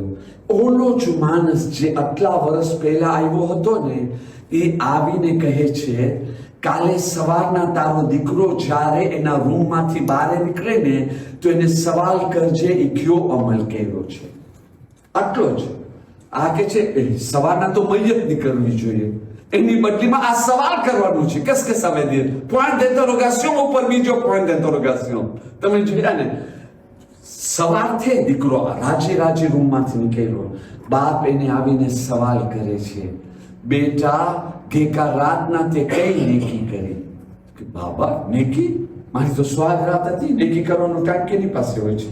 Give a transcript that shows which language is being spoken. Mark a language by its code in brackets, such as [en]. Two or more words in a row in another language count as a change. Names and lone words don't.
[gu] ઓલો જ માણસ જે આટલા વર્ષ પહેલા આવ્યો હતો ને, એ આવીને કહે છે, કાલે સવારના તારો દીકરો જ્યારે એના રૂમમાંથી બહાર નીકળે ને તો એને સવાલ કરજે એ કયો અમલ કર્યો છે. આટલો જ. આ કે છે સવારના તો મૈયત નીકળવી જોઈએ, એની બદલીમાં આ સવાલ કરવાનું છે. [fr] qu'est-ce que ça veut dire? point d'interrogation [gu] ઉપર બીજો [fr] point d'interrogation. [gu] તમે જોયા ને, સવારથી દીકરો રાજી રૂમમાંથી નીકળ્યો. બાપ એને આવીને સવાલ કરે છે, બેટા ગઈકાલ રાતના તે કઈ નેકી કરી? કે બાબા નેકી? મારી તો સ્વાગરાત હતી, નેકી કરવાનો ટાઈમ કેની પાસે હોય છે?